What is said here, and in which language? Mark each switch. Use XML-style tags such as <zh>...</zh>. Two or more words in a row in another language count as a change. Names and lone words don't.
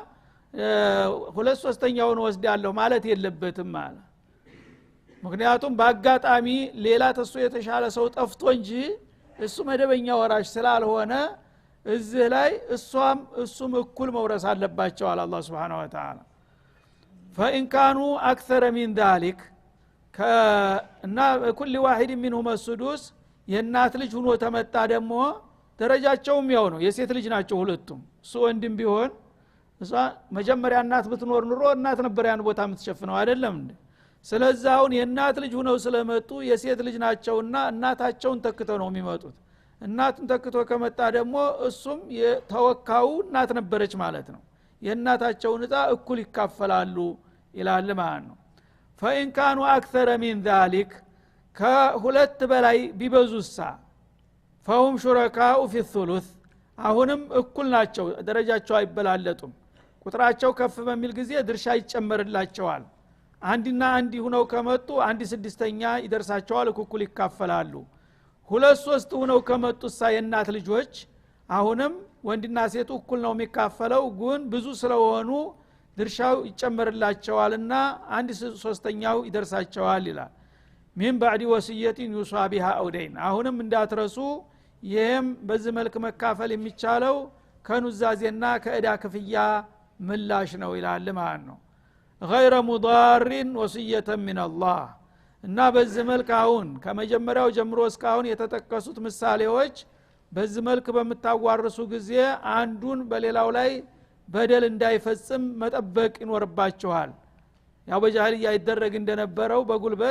<am>2/3 ወስዳለሁ ማለት የለበትም ማለት። ምክንያቱም በአጋጣሚ ሌላ ተሱ የተሻለ ሰው ጠፍቶ እንጂ እሱ መደበኛ ወራሽ ስላልሆነ እዚህ ላይ እሱም እኩል መውረስ አለባቸው አለ አላህ</am> <ar>سبحانه وتعالى። فإن كانوا أكثر من ذلك</ar> <am>እና</am> <ar>كل واحد منهم السدس</ar> <am>የእናት ልጅ ሆኖ ተመጣ ደግሞ ደረጃቸውም ያው ነው። የሴት ልጅ ናቸው ሁለቱም። እሱ ወንድም ቢሆን እሷ መጀመሪያ እናት ብትኖር ኑሮ እናት ነበር ያን ቦታ የምትሸፍነው አይደለም እንዴ? ስለዚህ አሁን የእናት ልጅ ሆነው ስለመጡ የሴት ልጅ ናቸውና እናታቸውን ተክተው ነው የሚመጡት። እናትን ተክቶ ከመጣ ደግሞ እሱም የተወካው እናት ነበረች ማለት ነው። የእናታቸውን ዕጣ እኩል ይካፈላሉ ይላል ማለት ነው።</am> <ar>فإن كانوا أكثر من ذلك</ar> <am>ከሁለት በላይ ቢበዙሳ</am> <ar>فهم شركاء في الثلث</ar> <am>አሁንም እኩል ናቸው፣ ደረጃቸው አይበላለጡም። ቁጥራቸው ከፍ በሚል ጊዜ ድርሻ ይጨመርላቸዋል። አንድና አንድ ሆነው ከመጡ 1/6 ይደርሳቸዋል፣ እኩል ይካፈላሉ። 2/3 ሆነው ከመጡሳ የእናት ልጆች አሁንም ወንድና ሴት እኩል ነው የሚካፈለው፣ ግን ብዙ ስለሆኑ ድርሻው ይጨመርላቸዋልና 1/3 ይደርሳቸዋል ይላል።</am> <ar>من بعد وصية يوصى بها</ar> <am>አውደይን አሁንም እንዳትረሱ ይህም በዚህ መልክ መካፈል የሚቻለው ከኑዛዜና ከእዳ ክፍያ ምላሽ ነው ይላል ማለት ነው</am> <ar>غير مضار وصيه من الله</ar> <am>እና በዚህ መልክ አሁን ከመጀመሪያው ጀምሮ እስካሁን የተጠቀሱት ምሳሌዎች በዚህ መልክ በመታዋርሱ ጊዜ አንዱን በሌላው ላይ በደል እንዳይፈጽም መጠበቅ ይኖርባቸዋል ያው በጃሂልያ ይደረግ እንደነበረው በጉልበት</am>